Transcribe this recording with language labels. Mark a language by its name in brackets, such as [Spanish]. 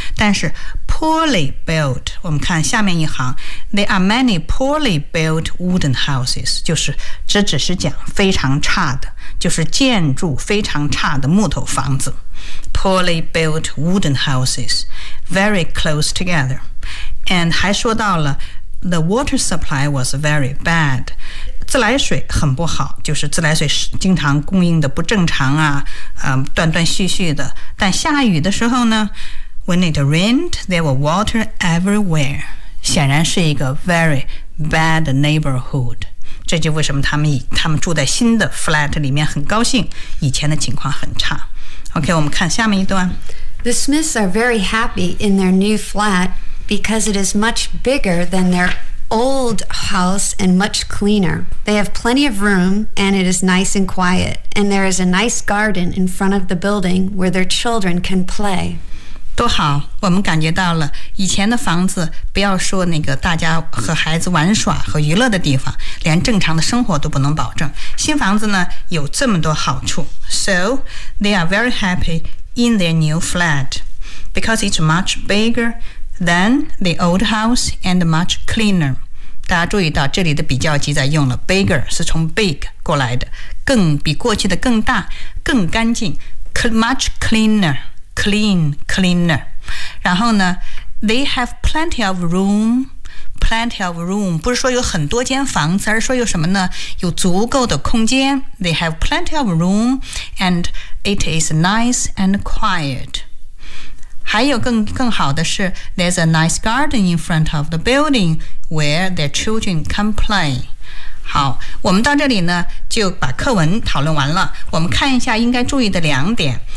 [Chinese] 但是 poorly built， 我们看下面一行 ， [English] there are many poorly built wooden houses， [Chinese] 就是这只是讲非常差的，就是建筑非常差的木头房子 ， [English] poorly built wooden houses， very close together， [Chinese] and 还说到了。 [English] The water supply was very bad. [Chinese] 自来水很不好，就是自来水经常供应的不正常啊，断断续续的。但下雨的时候呢 ， [English] When it rained, there was water everywhere. [Chinese] 显然是一个 [English] very bad neighborhood. [Chinese] 这就为什么他们住在新的 flat 里面很高兴，以前的情况很差。 OK， 我们看下面一段。 [English] The Smiths are very happy in their new flat. Because it is much bigger than their old house and much cleaner. They have plenty of room and it is nice and quiet. And there is a nice garden in front of the building where their children can play. [Chinese] 多好，我们感觉到了以前的房子，不要说那个大家和孩子玩耍和娱乐的地方，连正常的生活都不能保证。新房子呢，有这么多好处。 [English] So they are very happy in their new flat because it's much bigger. Then the old house and much cleaner. [Chinese] 大家注意到这里的比较级在用了 bigger 是从 big 过来的，更比过去的更大，更干净 ，much cleaner, cleaner. 然后呢 ， [English] they have plenty of room. [Chinese] Plenty of room 不是说有很多间房子，而是说有什么呢？有足够的空间。 [English] They have plenty of room, and it is nice and quiet. [Chinese] 还有更好的是 [English] ，there's a nice garden in front of the building where their children can play。 [Chinese] 好，我们到这里呢就把课文讨论完了。我们看一下应该注意的两点。